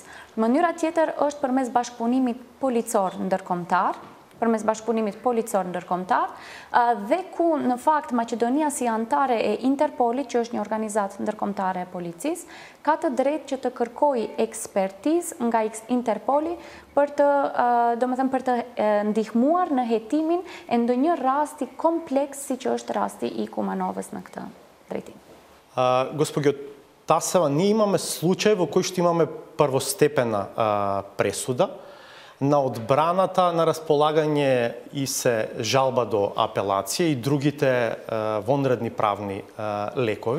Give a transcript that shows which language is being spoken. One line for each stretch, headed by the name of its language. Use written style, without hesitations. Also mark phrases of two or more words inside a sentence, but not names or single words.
Albanian: Mënyra tjetër është përmes bashkëpunimit policor ndërkombëtar, dhe ku në fakt Maqedonia si antare e Interpolit, që është një organizatë ndërkombëtare e policisë, ka të drejtë që të kërkojë ekspertizë nga Interpoli për të ndihmuar në hetimin e ndonjë rasti kompleks si që është rasti i Kumanovës në këtë drejtim.
Macedonian: Госпожо Тасева, ние имаме случаи во кои што имаме првостепена пресуда, на одбраната на располагање и се жалба до апелација и другите вонредни правни лекови.